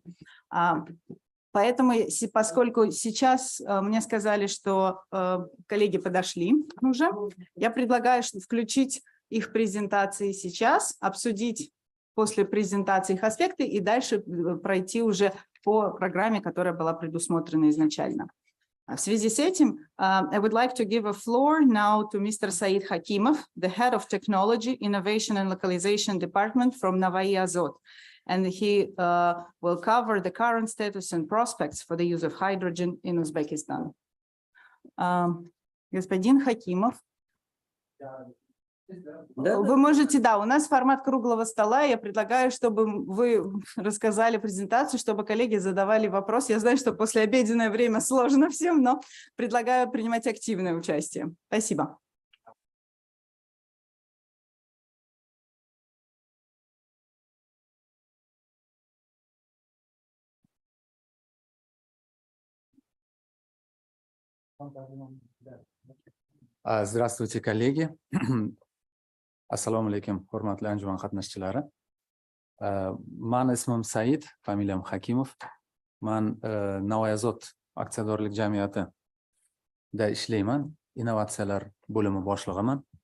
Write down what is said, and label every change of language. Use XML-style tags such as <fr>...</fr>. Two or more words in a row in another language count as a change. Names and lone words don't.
<ru>Поэтому, поскольку сейчас мне сказали, что коллеги подошли уже, я предлагаю включить их презентации сейчас, обсудить после презентации их аспекты и дальше пройти уже по программе, которая была предусмотрена изначально. В связи с этим,</ru> <en>I would like to give a floor now to Mr. Said Hakimov, the Head of Technology, Innovation and Localization Department from Navai Azot. And he will cover the current status and prospects for the use of hydrogen in Uzbekistan.</en> <ru>Господин Хакимов. Вы можете, да, у нас формат круглого стола. Я предлагаю, чтобы вы рассказали презентацию, чтобы коллеги задавали вопрос. Я знаю, что послеобеденное время сложно всем, но предлагаю принимать активное участие. Спасибо. Здравствуйте, коллеги.</ru> <uz>Assalomu alaykum, hurmatli anjuman qatnashchilari. Mani ismim Said, familiyam Hakimov. Man Navai Azot aksiyadorlik jamiyatida ishlayman, innovatsiyalar bo'limi boshlig'iman.</uz>